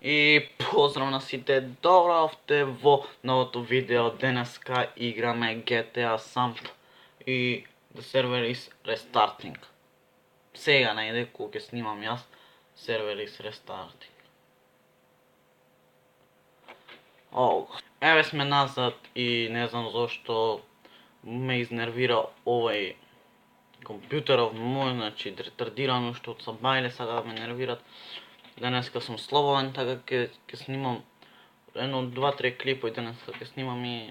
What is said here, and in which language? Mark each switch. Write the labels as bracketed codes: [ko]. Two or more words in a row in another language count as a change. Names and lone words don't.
[mk] И поздрав на сите, добравте во новото видео. Денеска играме GTA Samp и [en] the server is restarting. [mk] Сега најде кога ќе снимам јас, [en] server is restarting. [mk] Еве сме назад и не знам зошто ме изнервира овај компјутеров мој, значи ретардирано што од сабајле сака да ме нервират. Денеска сум слободен, така ќе снимам едно 2-3 клипа и денеска ќе снимам и...